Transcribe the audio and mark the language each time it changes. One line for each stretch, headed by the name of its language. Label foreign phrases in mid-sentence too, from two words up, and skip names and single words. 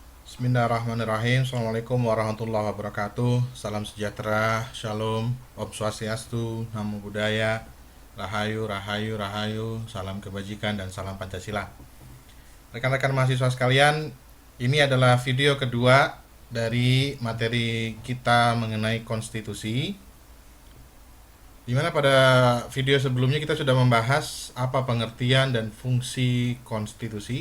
Arabic: بسم الله الرحمن الرحيم. السلام عليكم ورحمة الله وبركاته.
Indonesian: Salam sejahtera, shalom,
Balinese: Om Swastiastu,
Pali: Namo Buddhaya,
Indonesian: Rahayu, Rahayu, Rahayu, salam kebajikan dan salam Pancasila. Rekan-rekan mahasiswa sekalian, ini adalah video kedua dari materi kita mengenai konstitusi. Dimana pada video sebelumnya kita sudah membahas apa pengertian dan fungsi konstitusi.